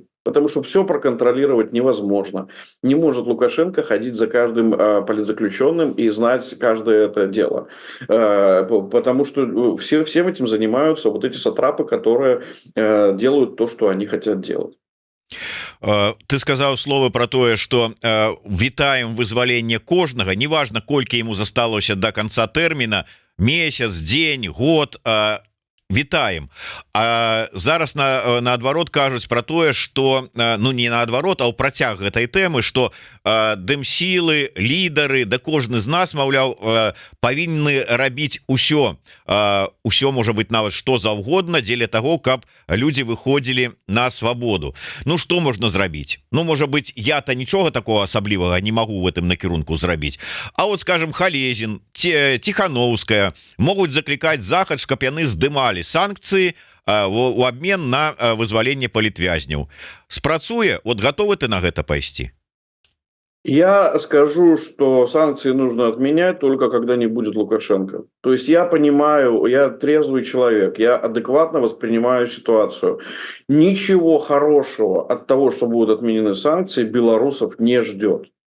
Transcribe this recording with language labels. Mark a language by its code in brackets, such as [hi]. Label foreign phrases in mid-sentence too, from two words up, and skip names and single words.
[ru] Потому что все проконтролировать невозможно. Не может Лукашенко ходить за каждым политзаключенным и знать каждое это дело. Потому что всем этим занимаются вот эти сатрапы, которые делают то, что они хотят делать. [be] Ты сказаў словы про тое, что вітаем вызваленне кожнага, неважно колькі ему засталося [ru] до конца [be] тэрміна, месяц, дзень, год, вітаем. А зараз наадварот кажуць про тое, что ну не наадварот, а ў працяг гэтай тэмы, что дэмсілы, лідары, да кожны з нас, маўляў, павінны рабіць усё можа быть нават што заўгодна дзеля того, каб людзі выходзілі на свабоду. Ну что можна зрабіць? Ну можа быть, я-то нічога такого асаблівага не [ru] могу в этом [be] накірунку зрабіць. А вот скажем, Халезін, Тихановская могуць заклікаць захад, каб яны здымалі санкцыі у обмен на вызваленне палітвязняў. Спрацуе? [ru] Вот готовы [be] ты на гэта пайсці? [ru] Я скажу, что санкции нужно отменять только когда не будет Лукашенко. То есть я понимаю, я трезвый человек, я адекватно воспринимаю ситуацию. Ничего хорошего от того, что будут отменены санкции, белорусов не ждет.